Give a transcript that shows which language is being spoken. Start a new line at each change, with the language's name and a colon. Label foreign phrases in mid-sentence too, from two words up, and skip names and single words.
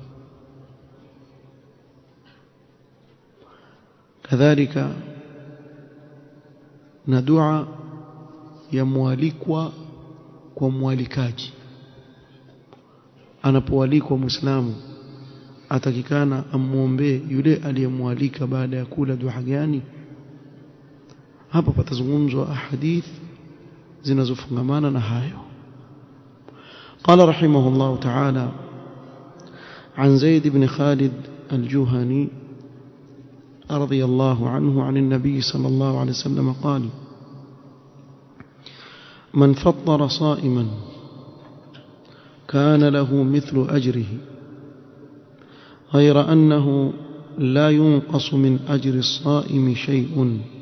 Swahili: kadhalika na dua ya mwalikwa kwa mwalikaji. Anapoalikwa Muislamu atakikana amuombee yule aliyemwalika baada ya kula dua gani. Hapa patazungumzwa ahadith zinazofungamana na hayo.
Arabic: قال رحمه الله تعالى عن زيد بن خالد الجهني رضي الله عنه عن النبي صلى الله عليه وسلم قال: من فطر صائما كان له مثل أجره غير أنه لا ينقص من أجر الصائم شيء.